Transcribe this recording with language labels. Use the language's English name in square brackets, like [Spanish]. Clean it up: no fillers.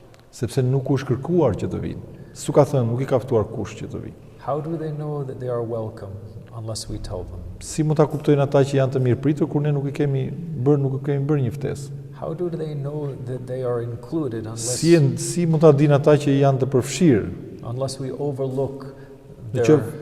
[Albanian] sepse nuk u është kërkuar që të vinë. S'u ka thënë, nuk I ka ftuar kush që të vinë. [English] How do they know that they are welcome unless we tell them? [Albanian] Si mund ta kuptojnë ata që janë të mirëpritur kur ne nuk I kemi bërë një ftesë? [English] How do they know that they are included [Albanian] Si mund ta dinë ata që janë të përfshirë? [English] unless we overlook their